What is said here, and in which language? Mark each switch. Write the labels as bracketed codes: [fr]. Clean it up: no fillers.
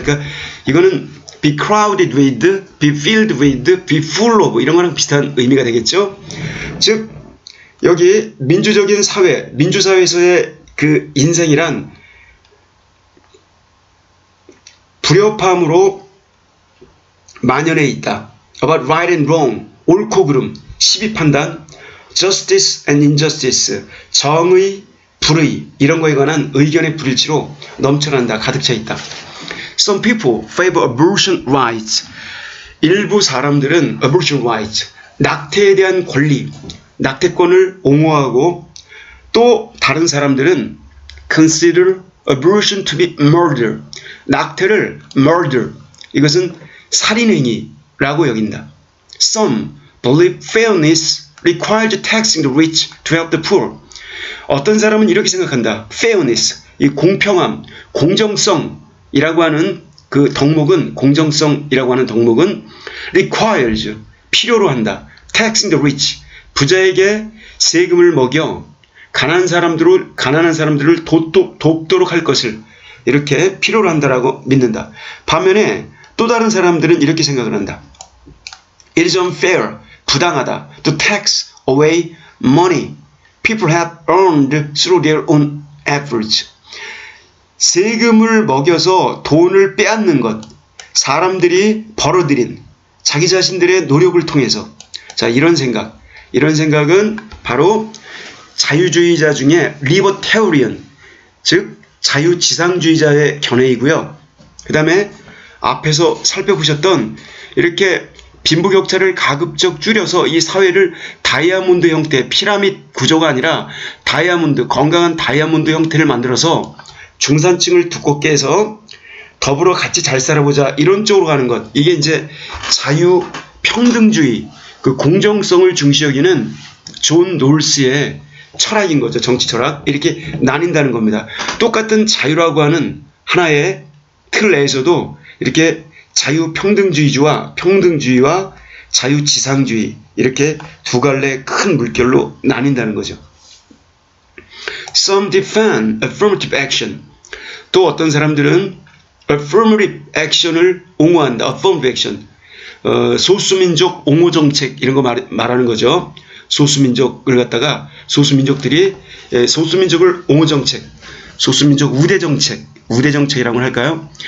[ko] 그러니까 이거는 [en] be crowded with, be filled with, be full of [ko] 이런 거랑 비슷한 의미가 되겠죠. 즉 여기 민주적인 사회, 민주사회에서의 그 인생이란 불협화음으로 만연해 있다. [en] About right and wrong, [ko] 옳고 그름, 시비 판단, [en] justice and injustice, [ko] 정의, 불의 이런 거에 관한 의견의 불일치로 넘쳐난다. 가득 차 있다. [en] Some people favor abortion rights. [ko] 일부 사람들은 [en] abortion rights, [ko] 낙태에 대한 권리, 낙태권을 옹호하고 또 다른 사람들은 [en] consider abortion to be murder. [ko] 낙태를 murder, 이것은 살인행위라고 여긴다. [en] Some believe fairness requires taxing the rich to help the poor. [ko] 어떤 사람은 이렇게 생각한다. fairness, 이 공평함, 공정성이라고 하는 그 덕목은, 공정성이라고 하는 덕목은 requires, 필요로 한다. [en] taxing the rich, [ko] 부자에게 세금을 먹여 가난한 사람들을 돕도록 할 것을 이렇게 필요로 한다라고 믿는다. 반면에 또 다른 사람들은 이렇게 생각을 한다. [en] It is unfair, [ko] 부당하다. [en] To tax away money people have earned through their own efforts. [ko] 세금을 먹여서 돈을 빼앗는 것, 사람들이 벌어들인 자기 자신들의 노력을 통해서. 자, 이런 생각은 바로 자유주의자 중에 리버테리언, 즉 자유지상주의자의 견해이고요. 그 다음에 앞에서 살펴보셨던 이렇게 빈부격차를 가급적 줄여서 이 사회를 다이아몬드 형태, 피라밋 구조가 아니라 다이아몬드, 건강한 다이아몬드 형태를 만들어서 중산층을 두껍게 해서 더불어 같이 잘 살아보자, 이런 쪽으로 가는 것. 이게 이제 자유평등주의, 그 공정성을 중시 여기는 존 롤스의 철학인 거죠. 정치 철학. 이렇게 나뉜다는 겁니다. 똑같은 자유라고 하는 하나의 틀 내에서도 이렇게 자유평등주의와 자유지상주의, 이렇게 두 갈래 큰 물결로 나뉜다는 거죠. [en] Some defend affirmative action. [ko] 또 어떤 사람들은 affirmative action을 옹호한다. [en] affirmative action. [ko] 소수민족 옹호 정책 이런 거 말하는 거죠. 소수민족을 갖다가 소수민족들이 소수민족을 옹호 정책, 소수민족 우대 정책이라고 할까요?